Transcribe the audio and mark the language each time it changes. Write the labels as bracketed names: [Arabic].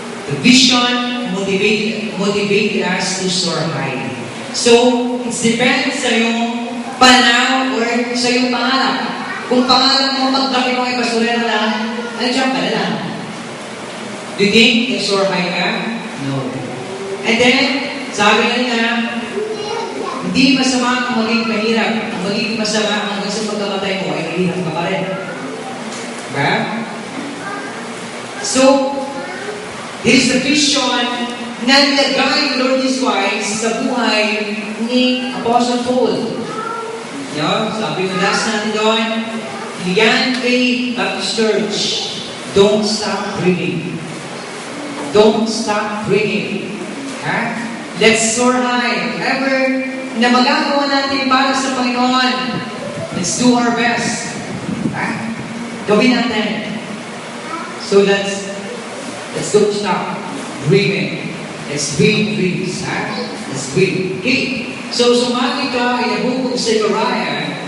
[English] The vision motivated us to soar high. So, it depends [Filipino] sa iyong pananaw or sa iyong pangarap. Kung pangarap mo magdaki mo ay basurera lang, nandiyan ka na lang. [English] Do you think you soar high ka? No. [Filipino] And then, sabi nga, hindi masama ang maging mahirap. Ang magiging masama hanggang sa pagkamatay mo ay mahirap ka pa rin. Diba? [English] So, here's the vision [Filipino] na nilagay ng Lord Jesus Christ sa buhay ni Apostle Paul. Sabi ko last natin doon, Lian Faith Baptist Church, [English] don't stop dreaming. Don't stop dreaming. Let's soar high. [Filipino] Whatever na magagawa natin para sa Panginoon, [English] let's do our best. [Filipino] Gawin natin. [English] So let's don't stop dreaming. Let's dream dreams. Let's dream. Okay. [Filipino] So sumagi ka ay nabukog sa Zechariah.